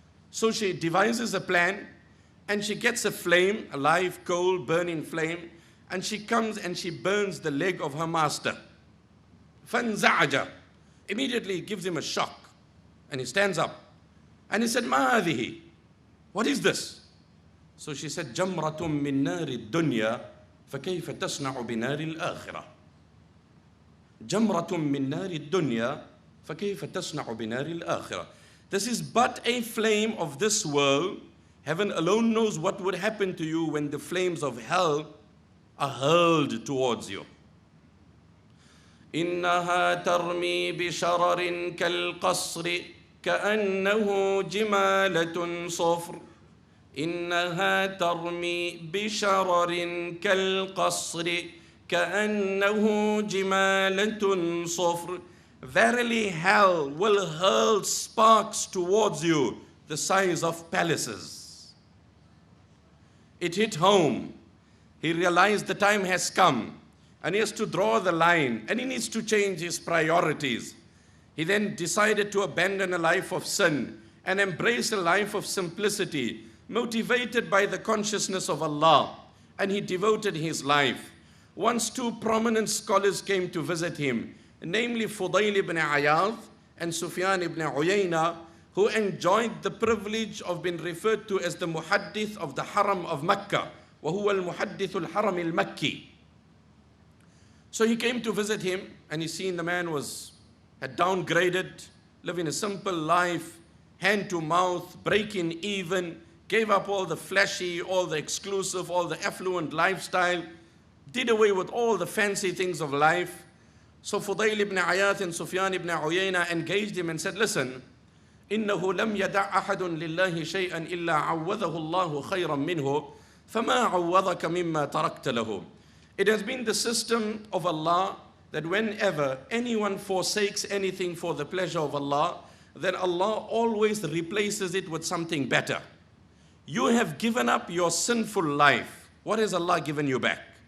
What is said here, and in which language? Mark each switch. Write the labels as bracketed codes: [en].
[en] So she devises a plan and she gets a flame, a live coal burning flame, and she comes and she burns the leg of her master. [ar] فَانْزَعَجَ. [en] Immediately it gives him a shock and he stands up and he said, [ar] مَا هَذِهِ? [en] What is this? So she said, [ar] جَمْرَةٌ مِّن نَارِ الدُّنْيَا فَكَيْفَ تَصْنَعُ بِنَارِ الْآخِرَةِ. جَمْرَةٌ مِّن نَارِ الدُّنْيَا فَكَيْفَ تَصْنَعُ بِنَارِ الْآخِرَةِ. [en] This is but a flame of this world. Heaven alone knows what would happen to you when the flames of hell are hurled towards you. [ar] إِنَّهَا تَرْمِي بِشَرَرٍ كَالْقَصْرِ كَأَنَّهُ جِمَالَةٌ صَفْرٌ. إنها ترمي بشرر كالقصر كأنه جمالة صفر. [en] Verily hell will hurl sparks towards you the size of palaces. It hit home. He realized the time has come and he has to draw the line and he needs to change his priorities. He then decided to abandon a life of sin and embrace a life of simplicity, motivated by the consciousness of Allah, and he devoted his life. Once two prominent scholars came to visit him, namely Fudayl ibn Iyad and Sufyan ibn Uyayna, who enjoyed the privilege of being referred to as the Muhaddith of the Haram of Mecca, [ar] وهو المحدث الحرم المكي. [en] So he came to visit him and he seen the man had downgraded, living a simple life, hand to mouth, breaking even, gave up all the flashy, all the exclusive, all the affluent lifestyle, did away with all the fancy things of life. So Fudayl ibn Ayath and Sufyan ibn Uyayna engaged him and said, listen, [ar] إنه لم يدع أحد لله شيئا إلا عوضه الله خيرا منه فما عوضك مما تركت له. [en] It has been the system of Allah that whenever anyone forsakes anything for the pleasure of Allah, then Allah always replaces it with something better. You have given up your sinful life. What has Allah given you back?